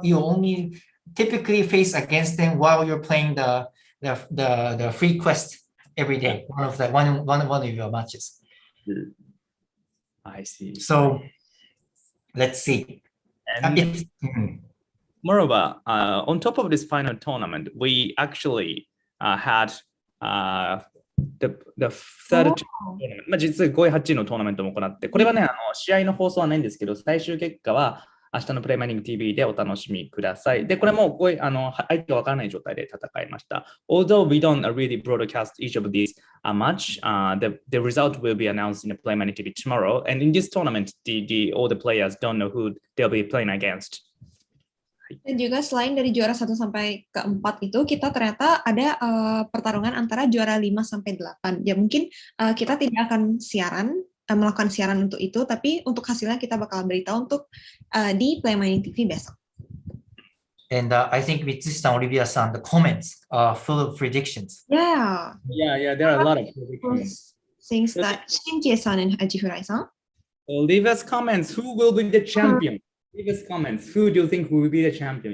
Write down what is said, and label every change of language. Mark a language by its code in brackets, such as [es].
[en] You only typically face against them while you're playing the free quest every day, one of your matches. I see. So let's see. Moreover, on top of this final tournament, we actually had the third tournament. [ja] 実は5位、8位のトーナメントも行って、これはね、試合の放送はないんですけど、最終結果は明日のプレイマイニング TV でお楽しみください。で、これも相手がわからない状態で戦いました。 [en] Although we don't really broadcast each of these match, the result will be announced in the PlayMining TV tomorrow. And in this tournament, all the players don't know who they'll be playing against. [id] Dan juga selain dari juara 1 sampai ke 4 itu, kita ternyata ada pertarungan antara juara 5 sampai 8. Ya mungkin kita tidak akan melakukan siaran untuk itu, tapi untuk hasilnya kita bakal beritahu untuk di PlayMining TV besok. [en] And I think Mitsushi-san, Olivia-san, the comments are full of predictions. Yeah, there are a lot of predictions. Things that Shinji-san and Ajifurai-san. Olivia's comments, who will be the champion? Olivia's comments, who do you think will be the champion?